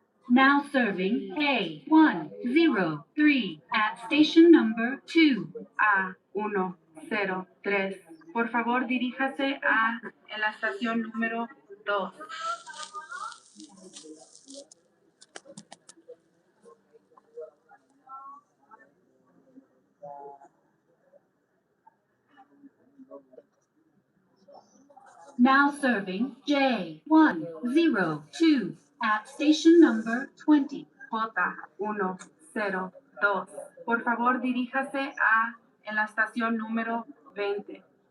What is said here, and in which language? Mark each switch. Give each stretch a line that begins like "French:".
English: Now serving A103 at station number 2. A103.
Spanish: Por favor, diríjase en la estación número 2.
English: Now serving J102 at station number 20. J102.
Spanish: Por favor, diríjase a en la estación número 20.